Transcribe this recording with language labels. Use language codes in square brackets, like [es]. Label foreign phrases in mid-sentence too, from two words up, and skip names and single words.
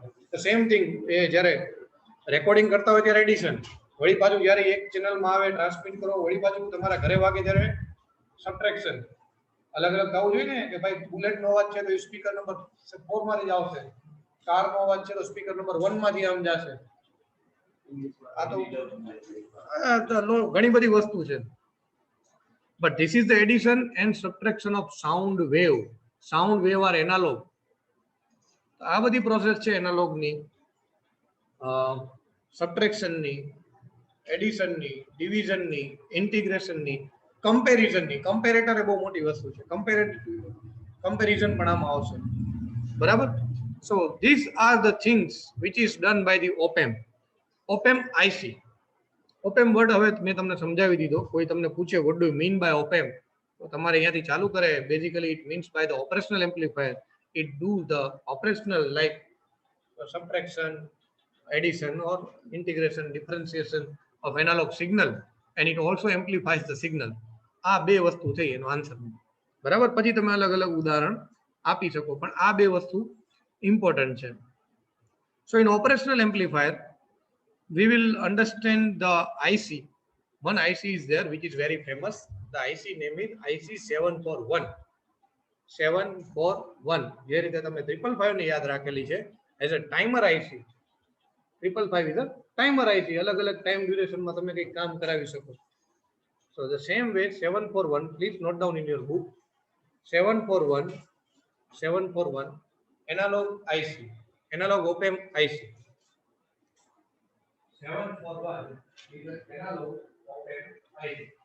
[en] the same thing [gu] એ જ્યારે રેકોર્ડિંગ કરતા હોય ત્યારે એડિશન, વળી પાછું જ્યારે એક ચેનલમાં આવે ટ્રાન્સમિટ કરો, વળી પાછું તમારા ઘરે વાગે ત્યારે સબટ્રેક્શન. અલગ અલગ થવું જોઈએ ને કે ભાઈ બુલેટનો અવાજ છે તો એ [en] speaker number 4 [gu] માંથી જ આવશે, કારનો અવાજ છે તો [en] speaker number 1 [gu] માંથી આમ જશે. આ તો ઘણી બધી વસ્તુ છે. [en] But this is the addition and subtraction of sound wave. Sound wave are analog. [gu] આ બધી પ્રોસેસ છે એનાલોગ ની, સબટ્રેક્શન ની, એડિશન ની, ડિવિઝન ની, ઇન્ટિગ્રેશન ની, કમ્પેરિઝન ની. કમ્પેરેટર એ બહુ મોટી વસ્તુ છે. કમ્પેરિઝન પણ આમાં આવશે, બરાબર? [en] So these are the things which is done by the op-amp. op-amp IC. op-amp word [gu] હવે મેં તમને સમજાવી દીધો. કોઈ તમને પૂછે [en] what do you mean by op-amp, [gu] તો તમારે અહીંયાથી ચાલુ કરે. [en] બેઝિકલી it means by the operational amplifier. It do the operational like subtraction, addition or integration, differentiation of analog signal, and it also amplifies the signal. [gu] આ બે વસ્તુ થઈ એનો આન્સર, બરાબર? પછી તમે અલગ અલગ ઉદાહરણ આપી શકો, પણ આ બે વસ્તુ ઇમ્પોર્ટન્ટ છે. [en] So in operational amplifier we will understand the IC. One IC is there which is very famous. The IC name is IC 741. 741. [gu] જે રીતે તમે 555 ને યાદ રાખેલી છે [en] as a timer IC, 555 is a timer IC. [gu] અલગ અલગ [en] time duration [gu] માં તમે કંઈક કામ કરાવી શકો. [en] So the same way 741, please note down in your book. 741 analog IC, analog op-amp IC. 741 is an analog op-amp IC.